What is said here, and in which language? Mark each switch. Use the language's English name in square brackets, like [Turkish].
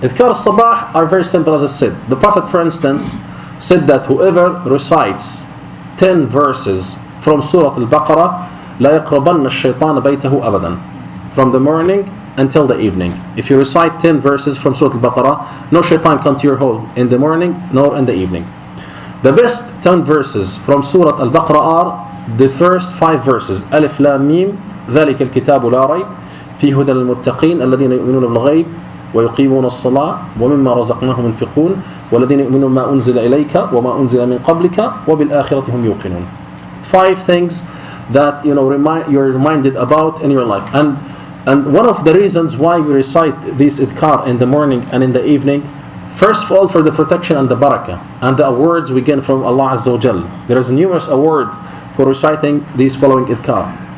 [English] Idkar al-sabah are very simple, as I said. The Prophet, for instance, said that whoever recites 10 verses from Surah Al-Baqarah, [Arabic] لا يقربن الشيطان بيته أبدا, [English] from the morning until the evening. If you recite 10 verses from Surah Al-Baqarah, no shaitan come to your home in the morning nor in the evening. The best 10 verses from Surah Al-Baqarah are the first 5 verses. [Arabic] Alif Lam Mim, ذلك الكتاب لا ريب فيه هدى للمتقين الذين يؤمنون بالغيب ويقيمون الصلاة ومما رزقناهم ينفقون والذين يؤمنون ما أنزل إليك وما أنزل من قبلك وبالآخرة هم يوقنون. [English] 5 things that you're reminded about in your life. And one of the reasons why we recite these idhkar in the morning and in the evening, first of all, for the protection and the barakah and the awards we get from Allah Azza wa Jal. There is a numerous award for reciting these following idhkar.